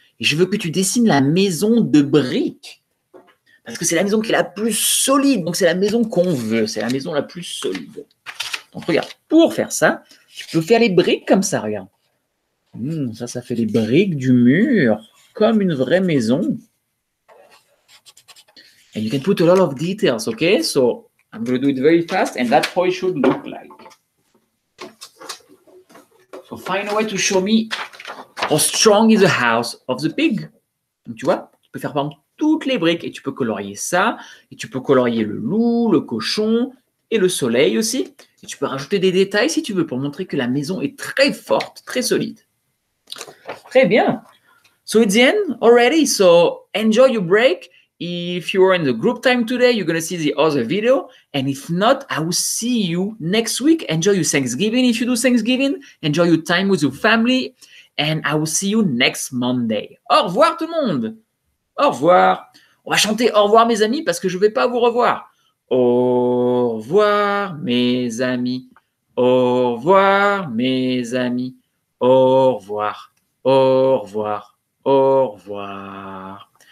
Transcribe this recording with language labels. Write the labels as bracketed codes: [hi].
[fr] Et je veux que tu dessines la maison de briques. Parce que c'est la maison qui est la plus solide. Donc, c'est la maison qu'on veut. C'est la maison la plus solide. Donc, regarde, pour faire ça, tu peux faire les briques comme ça, regarde. Ça fait les briques du mur, comme une vraie maison. [en] And you can put a lot of details, okay? So, I'm going to do it very fast, and that's how it should look like. So, find a way to show me how strong is the house of the pig. [fr] Donc, tu vois, tu peux faire par exemple toutes les briques et tu peux colorier ça, et tu peux colorier le loup, le cochon et le soleil aussi. Et tu peux rajouter des détails si tu veux pour montrer que la maison est très forte, très solide. Très bien. [en] So it's the end already. So enjoy your break. If you're in the group time today, you're going to see the other video. And if not, I will see you next week. Enjoy your Thanksgiving if you do Thanksgiving. Enjoy your time with your family. And I will see you next Monday. [fr] Au revoir tout le monde. Au revoir. On va chanter au revoir mes amis parce que je ne vais pas vous revoir. Au revoir mes amis. Au revoir mes amis. Au revoir. Au revoir. Au revoir.